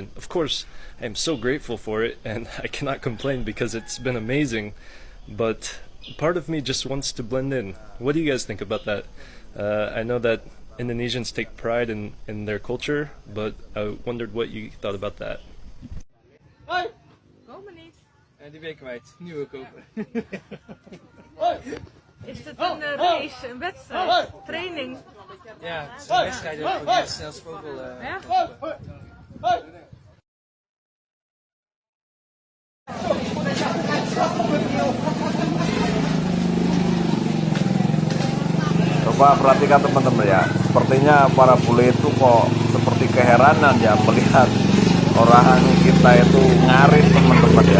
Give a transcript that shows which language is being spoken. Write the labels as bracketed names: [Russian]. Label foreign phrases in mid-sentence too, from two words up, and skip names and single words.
[English] Of course, I'm so grateful for it and I cannot complain because it's been amazing, but part of me just wants to blend in. What do you guys think about that? I know that Indonesians take pride in their culture, but I wondered what you thought about that. [Dutch] Die ben ik kwijt. Nieuwe kopen. Is het een race, een wedstrijd, training? Ja, het is een wedstrijd ook. Ja, snel vogel. Ja? [Indonesian] Coba perhatikan teman-teman ya, sepertinya para bule itu kok seperti keheranan ya melihat orang kita itu ngarit teman-teman ya.